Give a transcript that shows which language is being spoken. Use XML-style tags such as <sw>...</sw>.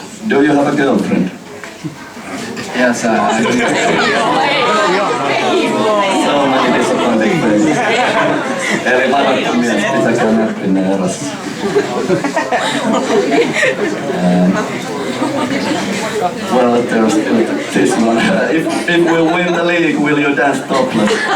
<en>Do you have a girlfriend? Yes, I do. So many disappointing faces.</en> <fi>Eli varattu mies, pitäkää näppinne erossa.</fi> <en>Well, there's still this one. If we'll win the league, will you dance topless?</en>